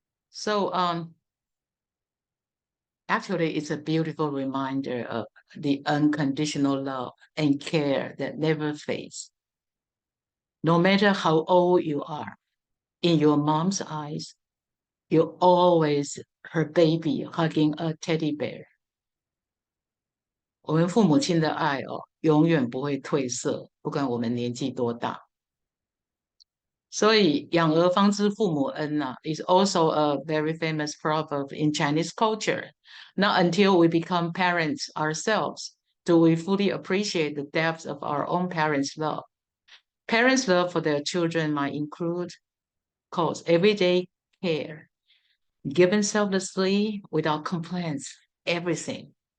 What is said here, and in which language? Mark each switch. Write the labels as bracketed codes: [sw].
[en] So actually, it's a beautiful reminder of the unconditional love and care that never fades. No matter how old you are, in your mom's eyes, you're always her baby hugging a teddy bear. [zh] 我们父母亲的爱永远不会褪色，不管我们年纪多大。所以养儿方知父母恩 [en] is also a very famous proverb in Chinese culture. Not until we become parents ourselves do we fully appreciate the depth of our own parents' love. Parents' love for their children might include cause everyday care, given selflessly without complaints, everything.